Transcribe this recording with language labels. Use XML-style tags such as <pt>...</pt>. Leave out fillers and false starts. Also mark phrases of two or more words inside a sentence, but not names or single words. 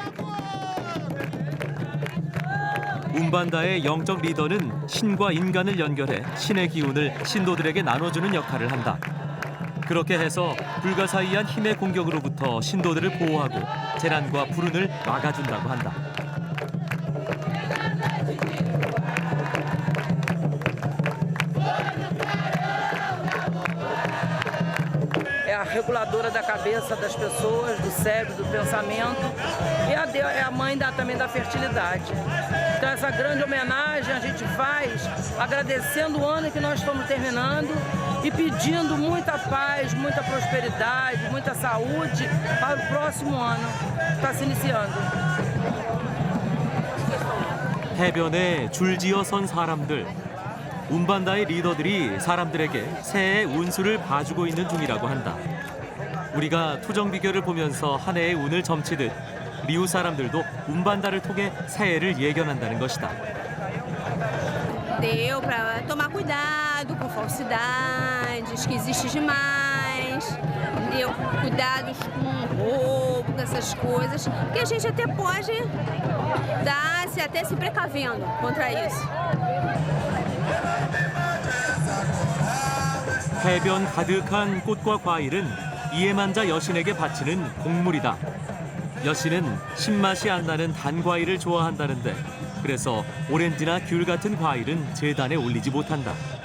<ko>움반다의 영적 리더는 신과 인간을 연결해 신의 기운을 신도들에게 나눠주는 역할을 한다. 그렇게 해서 불가사의한 힘의 공격으로부터 신도들을 보호하고 재난과 불운을 막아준다고 한다.</ko> <pt>É a reguladora da cabeça das pessoas, do cérebro, do pensamento. E é a mãe também da fertilidade. Então essa grande homenagem a gente faz agradecendo o ano que nós estamos terminando e pedindo muita paz, muita prosperidade, muita saúde para o próximo ano que está se iniciando.</pt> <ko>해변에 줄지어 선 사람들. 움반다의 리더들이 사람들에게 새해의 운수를 봐주고 있는 중이라고 한다. 우리가 토정 비결을 보면서 한 해의 운을 점치듯 리우 사람들도 움반다를 통해 새해를 예견한다는 것이다.</ko> <pt>Deu para tomar cuidado com falsidades, que existe demais, deu cuidados com roubo, com essas coisas, que a gente até pode estar até se precavendo contra isso.</pt> <ko>해변 가득한 꽃과 과일은 이에만자 여신에게 바치는 곡물이다. 여신은 신맛이 안 나는 단 과일을 좋아한다는데 그래서 오렌지나 귤 같은 과일은 제단에 올리지 못한다.</ko>